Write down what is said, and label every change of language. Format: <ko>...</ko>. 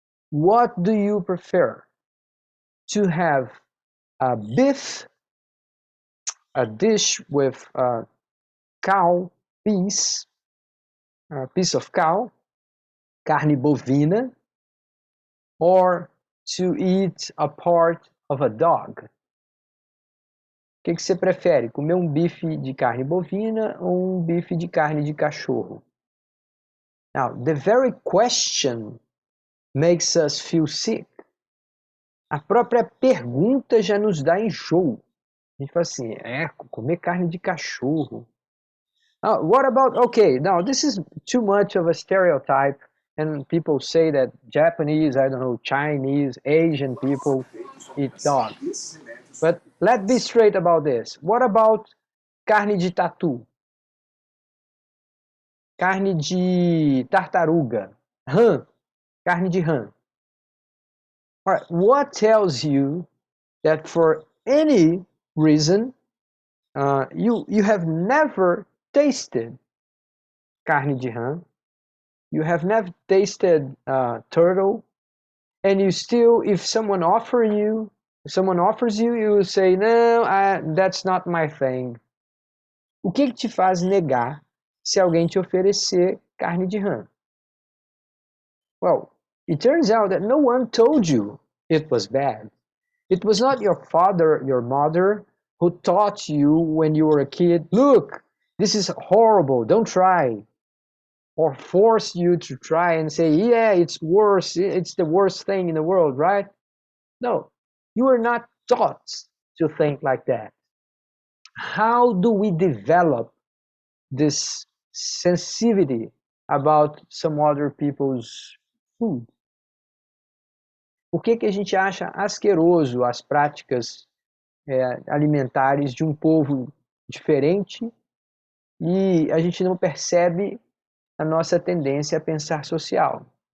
<en>What do you prefer? To have a beef, a dish with cow piece, a piece of cow,</en> <pt>carne bovina,</pt> <en>or to eat a part of a dog?</en> <pt>O que você prefere? Comer um bife de carne bovina ou um bife de carne de cachorro?</pt> <en>Now, the very question makes us feel sick.</en> <pt>A própria pergunta já nos dá enjoo. A gente fala assim, comer carne de cachorro.</pt> <en>What about, okay, now this is too much of a stereotype, and people say that Japanese, I don't know, Chinese, Asian people eat dog. But let's be straight about this. What about</en> <pt>carne de tatu? Carne de tartaruga? Rã? Carne de rã.</pt> <en>All right, what tells you that for any reason you have never tasted</en> <pt>carne de rã,</pt> <en>you have never tasted turtle, and you still, if someone offers you, you will say, no, that's not my thing.</en> <pt>O que te faz negar se alguém te oferecer carne de rã?</pt> <en>Well, it turns out that no one told you it was bad. It was not your father, your mother, who taught you when you were a kid, look, this is horrible, don't try. Or force you to try and say, yeah, it's worse, it's the worst thing in the world, right? No, you were not taught to think like that. How do we develop this sensitivity about some other people's food?</en> <pt>O que a gente acha asqueroso as práticas alimentares de um povo diferente e a gente não percebe a nossa tendência a pensar social.</pt>